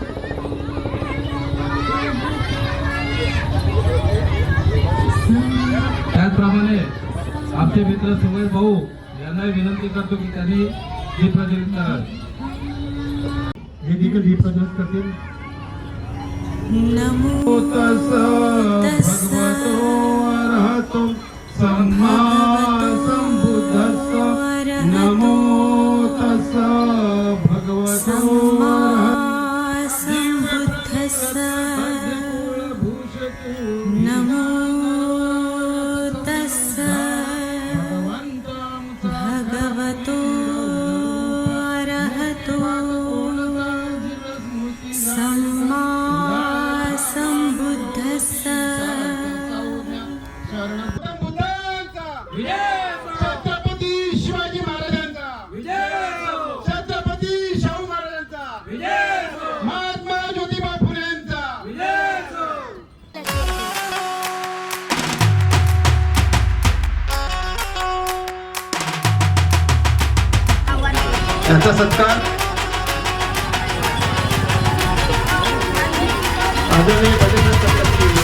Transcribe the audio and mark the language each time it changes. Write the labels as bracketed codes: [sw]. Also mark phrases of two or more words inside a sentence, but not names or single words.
[mr] त्याचप्रमाणे आमचे मित्र सुमेश भाऊ यांना विनंती करतो की त्यांनी दीप प्रज्वलित करावे। हे देखील दीप प्रज्वलित करतील। [pi] नमो तस्स भगवतो अरहतो सम्मा संबुद्धस्स। नमो तस्स भगवतो संबुद्धस्स। नमो तस्स भगवतो अरहतो सम्मा संबुद्धस्स। [mr] छत्रपती शिवाजी महाराजांचा छत्रपती शाहू महाराजांचा महात्मा ज्योतिबा फुलेंचा त्यांचा सत्कार आदरणीय गजेंद्र चक्रवर्ती